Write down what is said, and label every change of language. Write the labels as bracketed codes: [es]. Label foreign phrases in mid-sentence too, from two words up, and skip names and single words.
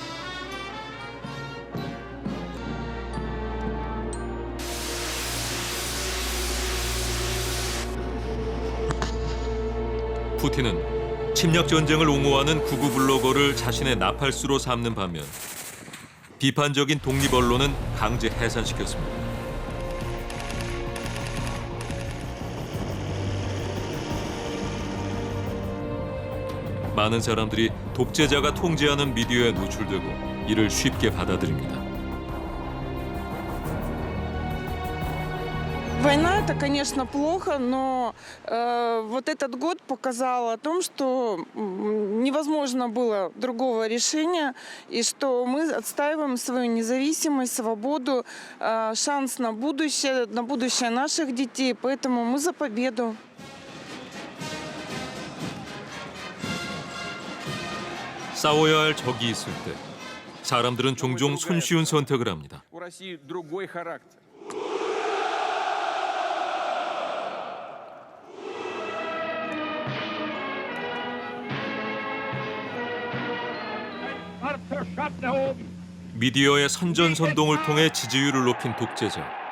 [ko] 푸틴은 침략 전쟁을 옹호하는 극우 블로거를 자신의 나팔수로 삼는 반면 비판적인 독립 언론은 강제 해산시켰습니다. 많은 사람들이 독재자가 통제하는 미디어에 노출되고 이를 쉽게 받아들입니다. [ru] Война — это, конечно, плохо, но вот этот год показал о том, что невозможно было другого решения, и что мы отстаиваем свою независимость, свободу, шанс на будущее наших детей, поэтому мы за победу. [ko] 싸워야 할 적이 있을 때 사람들은 종종 손쉬운 선택을 합니다. [ru] У России другой характер. [ko] 미디어의 선전선동을 통해 지지율을 높인 독재자.